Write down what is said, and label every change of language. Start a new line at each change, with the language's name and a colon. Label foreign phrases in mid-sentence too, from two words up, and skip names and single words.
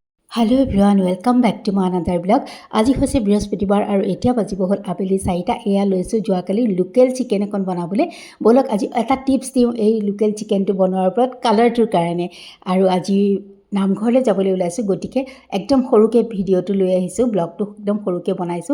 English: Hello everyone welcome back to my another blog.
Assamese: আজি হৈছে বৃহস্পতিবাৰ আৰু এতিয়া বাজিব হ'ল আবেলি 4টা। এয়া লৈছোঁ যোৱাকালি
English: local chicken
Assamese: এখন বনাবলৈ। বলক আজি এটা টিপছ দিওঁ এই
English: local chicken
Assamese: বনোৱাৰ ওপৰত কালাৰটোৰ কাৰণে। আৰু আজি নামঘৰলৈ যাবলৈ ওলাইছোঁ, গতিকে একদম সৰুকৈ ভিডিঅ'টো লৈ আহিছোঁ, ব্লগটো একদম সৰুকৈ বনাইছোঁ।